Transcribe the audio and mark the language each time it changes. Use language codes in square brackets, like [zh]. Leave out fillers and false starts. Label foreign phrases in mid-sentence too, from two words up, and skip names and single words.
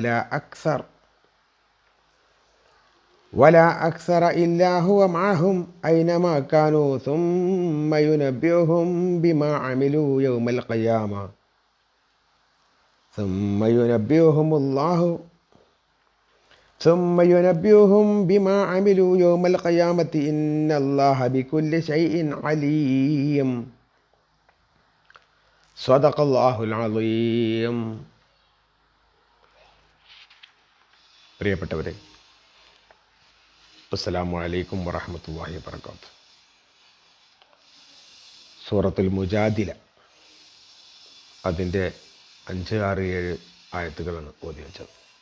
[ar] ولا أكثر إلا هو معهم أينما كانوا ثم ينبئهم بما عملوا يوم القيامة إن الله بكل شيء عليم. صدق الله العظيم. [ml] പ്രിയപ്പെട്ടവരെ, [ar] السلام عليكم ورحمة الله وبركاته. [ml] സൂറത്തുൽ മുജാദില അതിൻ്റെ 5, 6, 7 ആയത്തുകളാണ് ഓതി വെച്ചത്.